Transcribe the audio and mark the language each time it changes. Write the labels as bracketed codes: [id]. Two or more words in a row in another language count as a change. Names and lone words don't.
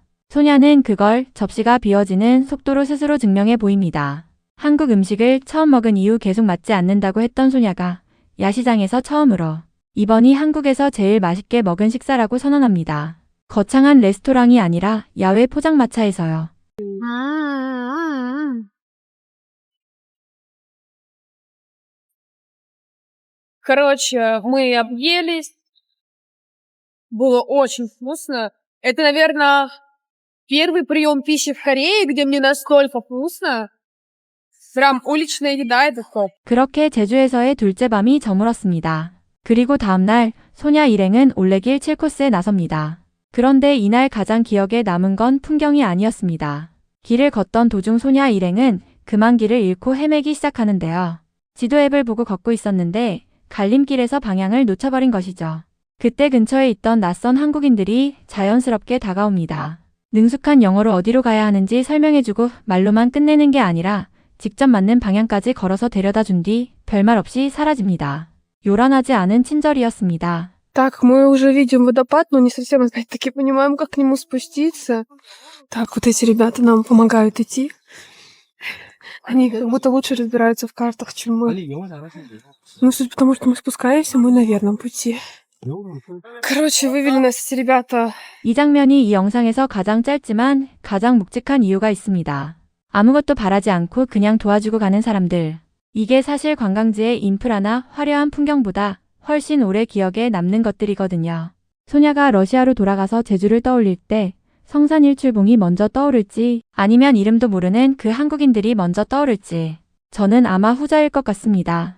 [ko] 소냐는 그걸 접시가 비워지는 속도로 스스로 증명해 보입니다. 한국 음식을 처음 먹은 이후 계속 맞지 않는다고 했던 소냐가 야시장에서 처음으로 이번이 한국에서 제일 맛있게 먹은 식사라고 선언합니다. 거창한 레스토랑이 아니라 야외 포장마차에서요. [ru] Короче, мы объелись. Было очень вкусно. Это, наверное, первый прием пищи в Корее, где мне настолько вкусно. Прям уличная еда это топ. [ko] 그렇게 제주에서의 둘째 밤이 저물었습니다. 그리고 다음날 소냐 일행은 올레길 7코스에 나섭니다. 그런데 이날 가장 기억에 남은 건 풍경이 아니었습니다. 길을 걷던 도중 소냐 일행은 그만 길을 잃고 헤매기 시작하는데요. 지도 앱을 보고 걷고 있었는데 갈림길에서 방향을 놓쳐버린 것이죠. 그때 근처에 있던 낯선 한국인들이 자연스럽게 다가옵니다. 능숙한 영어로 어디로 가야 하는지 설명해주고 말로만 끝내는 게 아니라 직접 맞는 방향까지 걸어서 데려다 준 뒤 별말 없이 사라집니다. 요란하지 않은 친절이었습니다. [ru] Так, мы уже видим водопад, но не совсем опять-таки понимаем, как к нему спуститься. Так, вот эти ребята нам помогают идти. Они как будто лучше разбираются в картах, чем мы. Ну, суть потому, что мы спускаемся, мы на верном пути. Короче, вывели нас эти ребята. [ko] 이 장면이 이 영상에서 가장 짧지만 가장 묵직한 이유가 있습니다. 아무것도 바라지 않고 그냥 도와주고 가는 사람들. 이게 사실 관광지의 인프라나 화려한 풍경보다 훨씬 오래 기억에 남는 것들이거든요. 소냐가 러시아로 돌아가서 제주를 떠올릴 때 성산일출봉이 먼저 떠오를지 아니면 이름도 모르는 그 한국인들이 먼저 떠오를지 저는 아마 후자일 것 같습니다.